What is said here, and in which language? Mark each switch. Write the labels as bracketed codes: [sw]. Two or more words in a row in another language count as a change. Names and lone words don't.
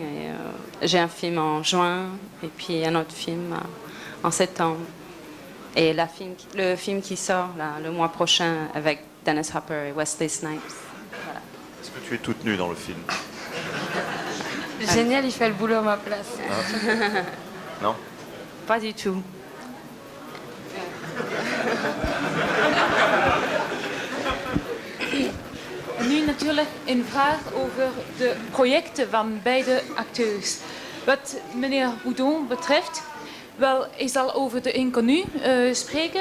[fr] J'ai un film en juin et puis un autre film en septembre. Et le film qui sort là, le mois prochain avec Dennis Hopper et Wesley Snipes. Voilà. Est-ce que tu es toute nue dans le film? Génial, il fait le boulot à ma place. Non? Pas du tout. [nl] Nu natuurlijk een vraag over de projecten van beide acteurs. Wat meneer Boudon betreft, wel, ik zal over de Inconnu spreken.